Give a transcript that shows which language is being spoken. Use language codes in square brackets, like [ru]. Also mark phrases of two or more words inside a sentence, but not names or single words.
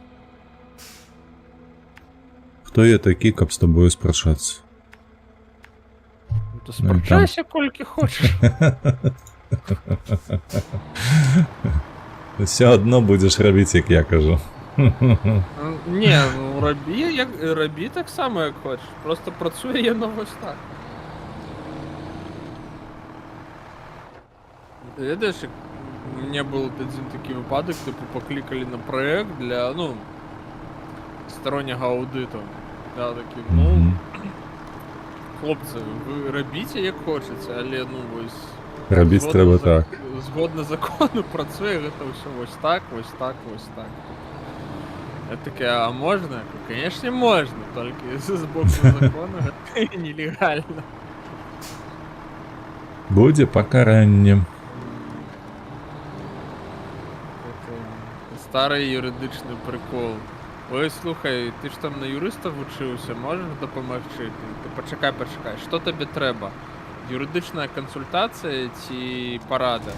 [be] Хто я такі, каб з тобою спрачацца? То спрачайся колькі хочаш. Все адно будзеш рабіць, як я кажу. Не, ну рабі так само, як хочеш. Просто працуе яно вось так. [uk] Ведаеш, [ru] у меня был один [uk] такий випадок, типу покликали на проект для, ну, стороннього аудиту. Я такий, ну, Мгм. хлопці, ви робіть як хочеться, але, ну, ось... [be] Рабіць згодно трэба за- так. Згодно закону працює гэта ўсё ось так, ось так, ось так. [ru] Я такая, а можно? Я говорю, конечно, можно, только с боку закона [be] гэта нелегально. Будзе пакаранне. [uk] Старий юридичний прикол. Ой, слухай, ти ж там на юриста вчився, можеш допомогти? Ти почекай, що тобі треба? Юридична консультація чи порада?